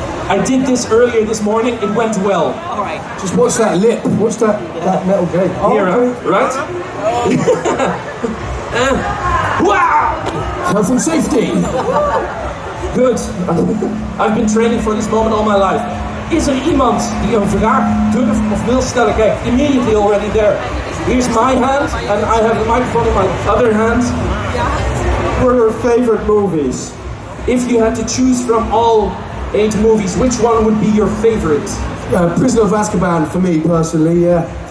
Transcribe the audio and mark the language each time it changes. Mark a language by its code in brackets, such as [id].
[en] I did this earlier this morning. It went well. All right. Just watch that lip. Watch that metal gate. Here, right? Health and safety. Good. I've been training for this moment all my life. [nl] Is er iemand die een vraag durft of wil stellen? Kijk, [en] immediately already there. Here's my hand, and I have the microphone in my other hand. What are your favorite movies? If you had to choose from all 8 movies, which one would be your favorite? Prisoner of Azkaban for me personally, yeah.